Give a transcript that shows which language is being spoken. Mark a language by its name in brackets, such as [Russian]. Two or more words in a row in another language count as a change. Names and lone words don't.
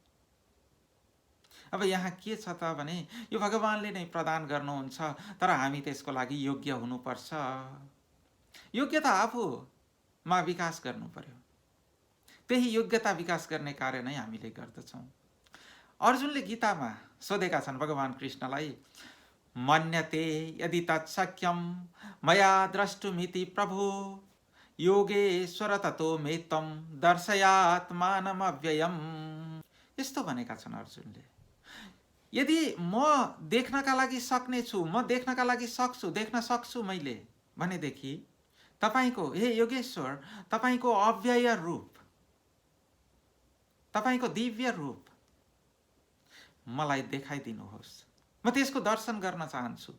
[Nepali] अब यहाँ के छ त भने यो भगवानले नै प्रदान गर्नुहुन्छ, तर हामी त्यसको लागि योग्य हुनुपर्छ। योग्यता आफूमा विकास गर्नु पर्यो, त्यही योग्यता विकास गर्ने कार्य नै हामीले गर्दछौँ। अर्जुनले गीतामा सोधेका छन् भगवान कृष्णलाई, [Sanskrit] मन्यते यदि तत्सख्यम मया द्रष्टुमिति प्रभु योगेश्वर ततो मे त्वं दर्शयात्मानमव्ययम्। [Nepali] यस्तो भनेका छन् अर्जुनले, यदि म देख्नका लागि सक्ने छु, म देख्नका लागि सक्छु, देख्न सक्छु मैले भनेदेखि तपाईको, हे योगेश्वर, तपाईको अव्यय रूप, तपाईको दिव्य रूप मलाई देखाइदिनुहोस्, म त्यसको दर्शन गर्न चाहन्छु।